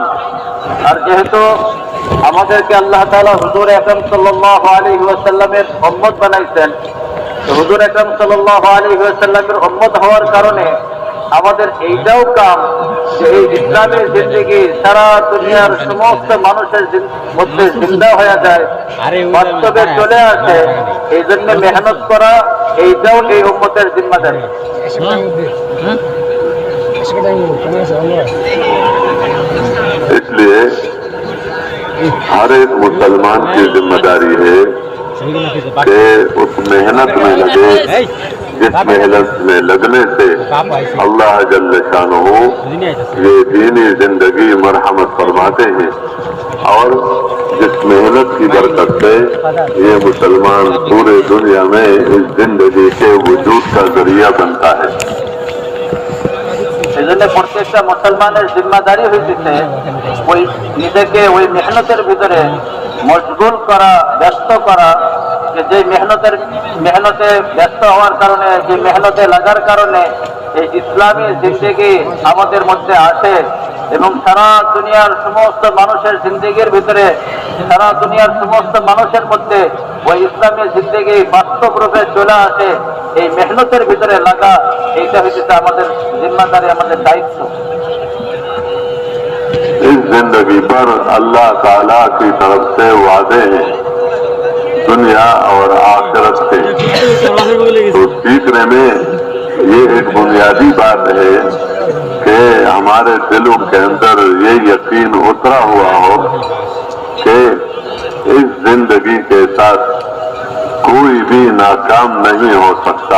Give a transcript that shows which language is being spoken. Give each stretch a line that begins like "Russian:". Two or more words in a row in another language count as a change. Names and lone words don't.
Bangla: আর যেহেতু আমাদেরকে
Arabic: الله تعالى
Bangla: হুজুর আকরাম
Arabic: صلى الله عليه وسلم
Bangla: উম্মত বানাইছেন, তো হুজুর আকরাম
Arabic: صلى الله عليه وسلم
Bangla: উম্মত হওয়ার কারণে আমাদের এইটাও কাম যে এই ইসলামের জিন্দেগি সারা দুনিয়ার সমস্ত মানুষের মধ্যে জিন্দা হয়ে যায়, বাস্তবে চলে আসে, এই জন্য মেহনত করা এইটাও এই উম্মতের জিম্মাদারি.
Urdu: اس لیے ہر ایک مسلمان کی ذمہ داری ہے کہ اس محنت میں لگے جس محنت میں لگنے سے
Arabic: اللہ جل شانہ
Urdu: یہ دینی زندگی مرحمت فرماتے ہیں. اور جس محنت کی برکت سے یہ مسلمان پورے دنیا میں اس زندگی کے وجود کا ذریعہ بنتا ہے.
Bangla: এই জন্য প্রত্যেকটা মুসলমানের জিম্মাদারি হইতেছে ওই নিজেকে ওই মেহনতের ভিতরে মশগুল করা, ব্যস্ত করা, যে মেহনতে ব্যস্ত হওয়ার কারণে, যে মেহনতে লাগার কারণে এই ইসলামী জিন্দেগি আমাদের মধ্যে আসে এবং সারা দুনিয়ার সমস্ত মানুষের জিন্দেগির ভিতরে, সারা দুনিয়ার সমস্ত মানুষের মধ্যে ওই ইসলামী জিন্দেগি বাস্তব রূপে চলে আসে. এই মেহনতের ভিতরে লাগা, এইটা হচ্ছে আমাদের জিম্মাদারি, আমাদের দায়িত্ব.
Urdu: اس زندگی پر اللہ تعالیٰ کی طرف سے وعدے ہیں دنیا اور آخرت سے. تو سیکھنے میں یہ ایک بنیادی بات ہے کہ ہمارے دلوں کے اندر یہ یقین اترا ہوا ہو کہ اس زندگی کے ساتھ کوئی بھی ناکام نہیں ہو سکتا.